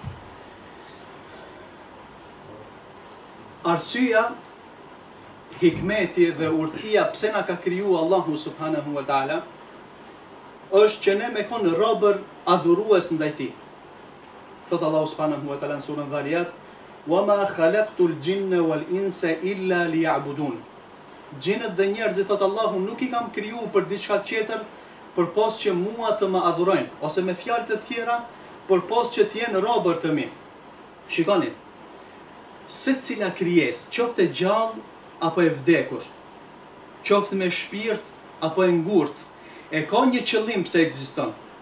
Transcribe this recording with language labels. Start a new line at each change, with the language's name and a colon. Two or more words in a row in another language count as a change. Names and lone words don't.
Albanian: Arsyeja, hikmeti dhe urtësia pse na ka kriju Allahu
Arabic: subhanahu wa taala
Albanian: është që ne me konë robër adhurues ndaj tij. Thot Allahu
Arabic: subhanahu wa taala
Albanian: në surën Dhariyat:
Arabic: "Wama khalaqtul jinna wal insa illa liya'budun."
Albanian: Gjinët dhe njerëzit, thot Allahu, nuk i kam krijuar për diçka tjetër përpos që mua të më adhurojnë, ose me fjalë të tjera, përpos që të jenë robër të mi. Shikoni, secila krijesë, qoftë e gjallë apo e vdekur, qoftë me shpirt apo e ngurt, e ka një qëllim pse ekziston.